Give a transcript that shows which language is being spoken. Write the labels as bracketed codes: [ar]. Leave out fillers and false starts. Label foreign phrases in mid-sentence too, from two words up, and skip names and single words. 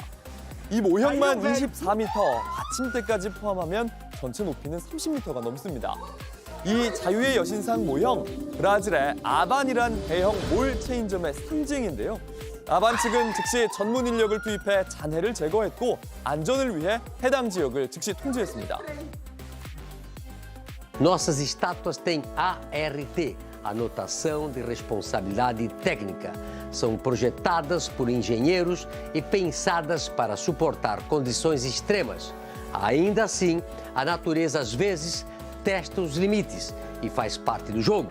[ko] 이 모형만 24m, 받침대까지 포함하면 전체 높이는 30m가 넘습니다. 이 자유의 여신상 모형, 브라질의 아반이란 대형 몰 체인점의 상징인데요. 아반 측은 즉시 전문 인력을 투입해 잔해를 제거했고 안전을 위해 해당 지역을 즉시 통제했습니다. [pt] Nossas estátuas têm ART, Anotação de Responsabilidade Técnica. São projetadas por engenheiros e pensadas para suportar condições extremas. Ainda assim, a natureza às vezes testa os limites e faz parte do jogo.